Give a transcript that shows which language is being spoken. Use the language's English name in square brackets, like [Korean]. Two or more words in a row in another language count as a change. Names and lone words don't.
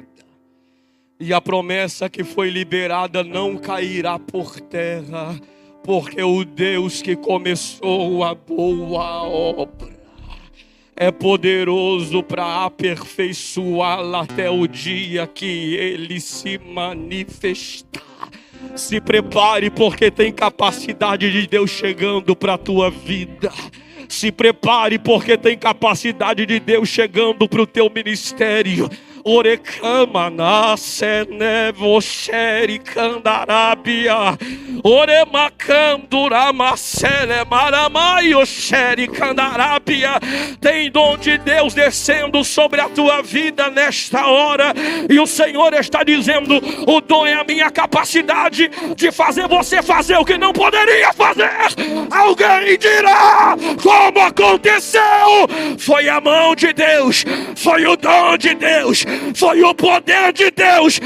[Portuguese] E a promessa que foi liberada não cairá por terra, porque o Deus que começou a boa obra é poderoso para aperfeiçoá-la até o dia que Ele se manifestar. Se prepare, porque tem capacidade de Deus chegando para a tua vida. Se prepare, porque tem capacidade de Deus chegando para o teu ministério. Orecama nascene voxeri candarabia, oremacandura macele maramaio xeri candarabia. Tem dom de Deus descendo sobre a tua vida nesta hora, e o Senhor está dizendo: o dom é a minha capacidade de fazer você fazer o que não poderia fazer. Alguém dirá: como aconteceu? Foi a mão de Deus, foi o dom de Deus, foi o poder de Deus.